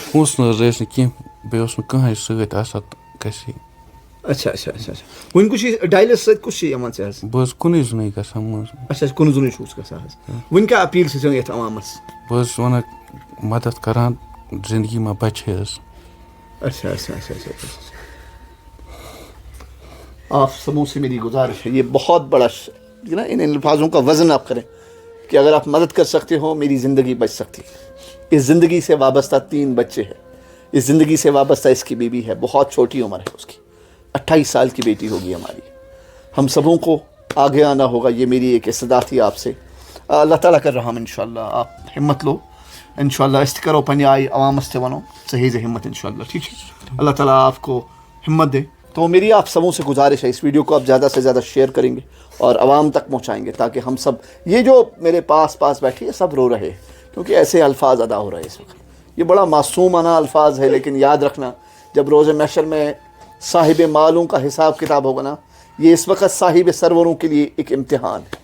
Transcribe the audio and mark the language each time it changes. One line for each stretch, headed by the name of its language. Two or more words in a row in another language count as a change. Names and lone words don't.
Kashmiri: پونٛسہٕ نہٕ حظ ٲسۍ نہٕ کینٛہہ, بیٚیہِ اوس نہٕ کٕہٕنۍ سۭتۍ آسان, تہٕ گژھِ.
Urdu: اچھا اچھا اچھا اچھا.
Kashmiri: وۄنۍ کُس چھُ ڈایلِس سۭتۍ کُس چھُ یِوان ژےٚ حظ؟ بہٕ حظ کُنُے زوٚنُے گژھان منٛز. اچھا کُنہٕ زوٚنُے چھُس گژھان حظ. وۄنۍ کیٛاہ اپیٖل چھِ ژےٚ یَتھ عوامس؟ بہٕ حظ چھُس وَنان مدد کران, زندگی ما بچے حظ.
Urdu: اچھا اچھا اچھا اچھا. آپ سبوں سے میری گزارش ہے, یہ بہت بڑا نا, ان الفاظوں کا وزن آپ کریں کہ اگر آپ مدد کر سکتے ہو میری زندگی بچ سکتی ہے. اس زندگی سے وابستہ 3 بچے ہیں, اس زندگی سے وابستہ اس کی بیوی ہے, بہت چھوٹی عمر ہے اس کی, 28 سال کی بیٹی ہوگی ہماری. ہم سبوں کو آگے آنا ہوگا, یہ میری ایک استدعا تھی آپ سے. اللہ تعالیٰ کر رہا ہوں انشاءاللہ, آپ ہمت لو انشاءاللہ.
Kashmiri: اس کرو پنی آئی عوامس تے ونو صحیح سے ہمت انشاءاللہ, ٹھیک ہے؟
Urdu: اللہ تعالیٰ آپ کو ہمت دے. تو میری آپ سبوں سے گزارش ہے, اس ویڈیو کو آپ زیادہ سے زیادہ شیئر کریں گے اور عوام تک پہنچائیں گے, تاکہ ہم سب, یہ جو میرے پاس بیٹھی ہے سب رو رہے, کیونکہ ایسے الفاظ ادا ہو رہے ہیں اس وقت. یہ بڑا معصومانہ الفاظ ہے, لیکن یاد رکھنا جب روز محشر میں صاحب مالوں کا حساب کتاب ہوگا نا, یہ اس وقت صاحب سروروں کے لیے ایک امتحان ہے.